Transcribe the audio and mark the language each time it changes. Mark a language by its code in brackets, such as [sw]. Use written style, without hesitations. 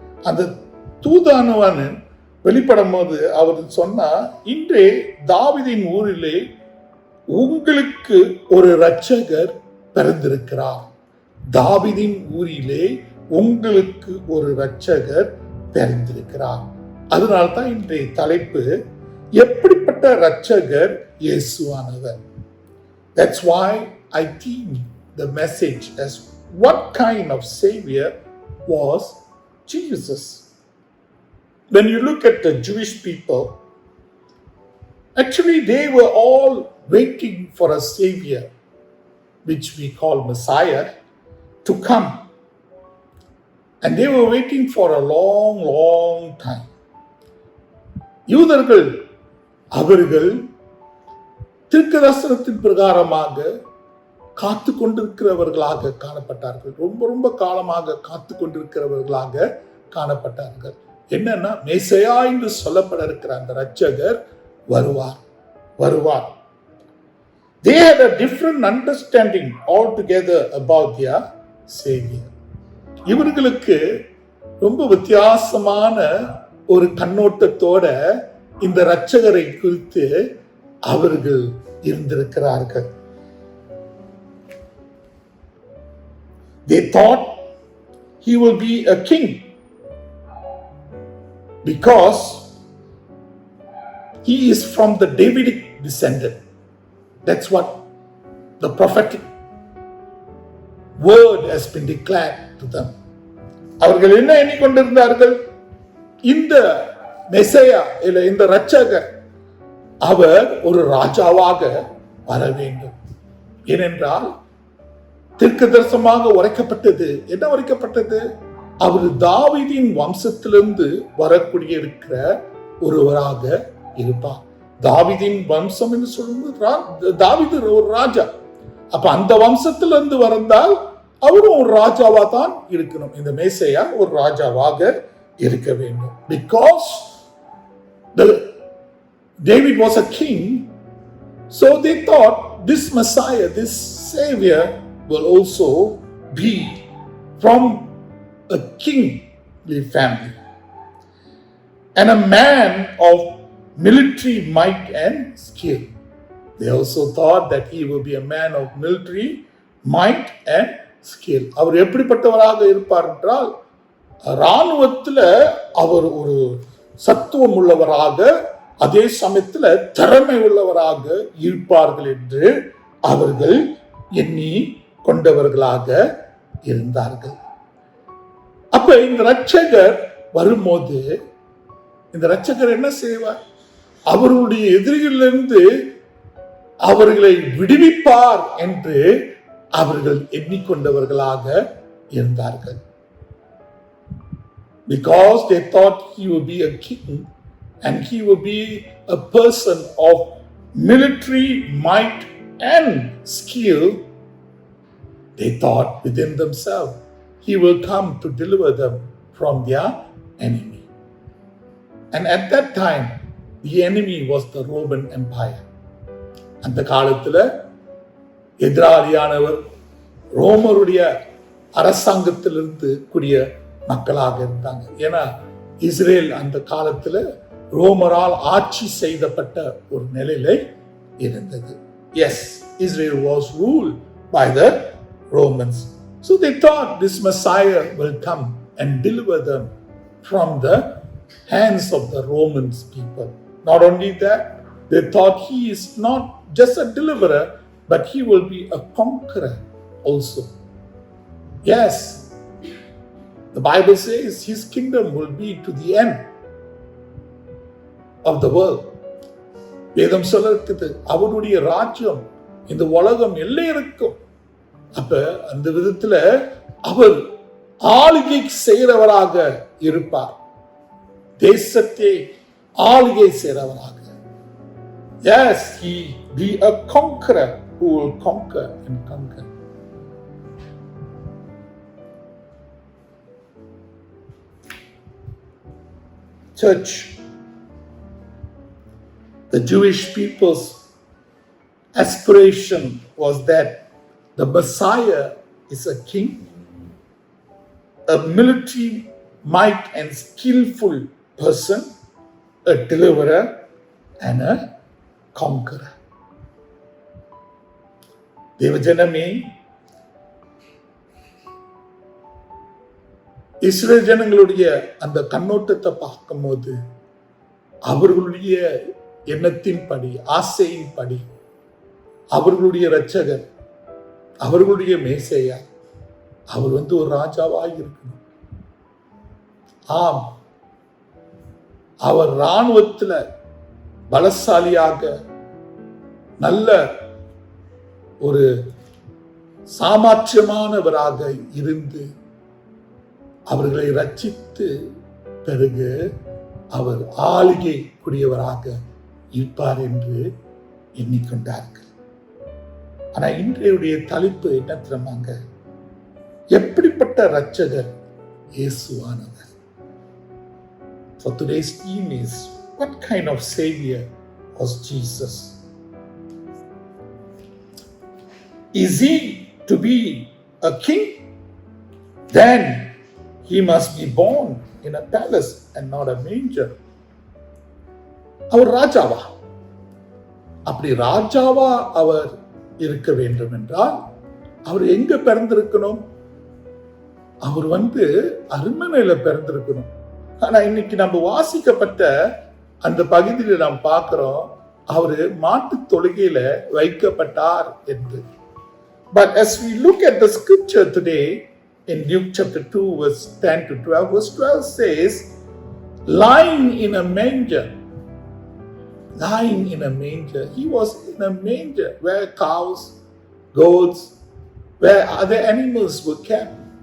[ta] அந்த தூதானவன் வெளிப்படும் போது அவர் சொன்னா, இன்றே தாவீதின் ஊரிலே உங்களுக்கு ஒரு இரட்சகர் பிறந்திருக்கிறார். தாவீதின் ஊரிலே உங்களுக்கு ஒரு இரட்சகர் பிறந்திருக்கிறார். அதனால்தான் இன்றைய தலைப்பு, எப்படிப்பட்ட இரட்சகர் இயேசுவானவர். [en] That's why I theme the message as, what kind of savior was Jesus? When you look at the Jewish people, actually they were all waiting for a savior, which we call Messiah, to come. And they were waiting for a long, long time. [ta] யூதர்கள் அவர்கள் தீர்க்கதரிசனத்தின் பிரகாரமாக காத்து கொண்டிருக்கிறவர்களாக காணப்பட்டார்கள். ரொம்ப ரொம்ப காலமாக காத்து கொண்டிருக்கிறவர்களாக காணப்பட்டார்கள். என்னன்னா, மேசையா என்று சொல்லப்பட இருக்கிற அந்த இரட்சகர் வருவார். [en] They had a different understanding altogether about their Savior. [ta] இவர்களுக்கு ரொம்ப வித்தியாசமான ஒரு கண்ணோட்டத்தோட இந்த இரட்சகரை குறித்து அவர்கள் இருந்திருக்கிறார்கள். [en] They thought he will be a king because he is from the Davidic descendant. That's what the prophetic word has been declared to them. [ta] அவர்கள் என்ன எண்ணிக்கொண்டிருந்தார்கள்? இந்த மெசையா இல்ல இந்த இரட்சகர் அவர் ஒரு ராஜாவாக வர வேண்டும். ஏனென்றால் தீர்க்கதரிசனமாக உரைக்கப்பட்டது. என்ன உரைக்கப்பட்டது? அவர் தாவீதின் வம்சத்திலிருந்து வரக்கூடிய இருக்கிற ஒருவராக இருப்பார். தாவீதின் வம்சம் என்று சொல்லும்போது தாவீது ஒரு ராஜா. அப்ப அந்த வம்சத்திலிருந்து வந்தால் அவரும் ஒரு ராஜாவா தான் இருக்கணும். இந்த மேசையா ஒரு ராஜாவாக இருக்க வேண்டும். [en] Because David was a king, so they thought this Messiah, this Savior will also be from a kingly family and a man of military might and skill. They also thought that he will be a man of military might and skill. [ta] அவர் எப்படிப்பட்டவராக இருப்பார் என்றால், இராணுவத்தில் அவர் ஒரு சத்துவம் உள்ளவராக, அதே சமயத்தில் திறமை உள்ளவராக இருப்பார்கள் என்று அவர்கள் எண்ணி கொண்டவர்களாக இருந்தார்கள். அப்ப இந்த இரட்சகர் வரும்போது இந்த இரட்சகர் என்ன செய்வார்? அவர்களுடைய எதிரிகளிலிருந்து அவர்களை விடுவிப்பார் என்று அவர்கள் எண்ணிக்கொண்டவர்களாக இருந்தார்கள். [en] because they thought he would be a king and he would be a person of military might and skill. They thought within themselves, he will come to deliver them from their enemy. And at that time, the enemy was the Roman Empire. [ta] அந்த காலத்துல எதிராளியானவர் ரோமருடைய அரசாங்கத்திலிருந்து கூடிய மக்களாக இருந்தாங்க. ஏன்னா Israel அந்த காலத்துல ரோமரால் ஆட்சி செய்யப்பட்ட ஒரு நிலையில இருந்தது. [en] Yes, Israel was ruled by the Romans. So they thought this Messiah will come and deliver them from the hands of the Romans people. Not only that, they thought he is not just a deliverer, but he will be a conqueror also. Yes, the Bible says his kingdom will be to the end of the world. [ta] வேதம் சொல்லுகிறது அவருடைய ராஜ்யம் இந்த உலகம் எல்லையிருக்கும். அப்ப அந்த விதத்துல அவர் ஆளுகை செய்கிறவராக இருப்பார், தேசத்தை ஆளுகை செய்கிறவராக. [en] Yes, he be a conqueror who will conquer and conquer. Church, the Jewish people's aspiration was that the Messiah is a king, a military might and skillful person, a deliverer and a conqueror. [ta] தேவஜனமே, Israel ஜனங்களுடைய அந்த கண்ணோட்டத்தை பார்க்கும்போது அவர்களுடைய எண்ணத்தின்படி, ஆசையின்படி அவர்களுடைய இரட்சகர், அவர்களுடைய மேசையா அவர் ஒரு ராஜாவாக இருக்கணும். ஆம், அவர் இராணுவத்தில் பலசாலியாக நல்ல ஒரு சாமர்த்தியமானவராக இருந்து அவர்களை ரட்சித்து பிறகு அவர் ஆளுகை கூடியவராக இருப்பார் என்று எண்ணிக்கொண்டார்கள். ஆனா இன்றைய தலைப்பு என்ன தெரியுமாங்க? எப்படிப்பட்ட இரட்சகர் இயேசுவானவர். [en] For today's theme is, what kind of savior was Jesus? Is he to be a king? Then he must be born in a palace and not a manger. [ta] அவர் ராஜாவா? அப்படி ராஜாவா அவர் இருக்க வேண்டும் என்றால் அவர் எங்க பிறந்திருக்கணும்? அவர் அரண்மனையில பிறந்திருக்கணும். ஆனா இன்னைக்கு நம்ம வாசிக்கப்பட்ட அந்த பகுதியில நாம் பார்க்கிறோம் அவரு மாட்டு தொழுகையில வைக்கப்பட்டார் என்று. [en] But as we look at the scripture today in Luke chapter 2 verse 10 to 12, verse 12 says, lying in a manger. Lying in a manger. He was in a manger where cows, goats, where other animals were kept.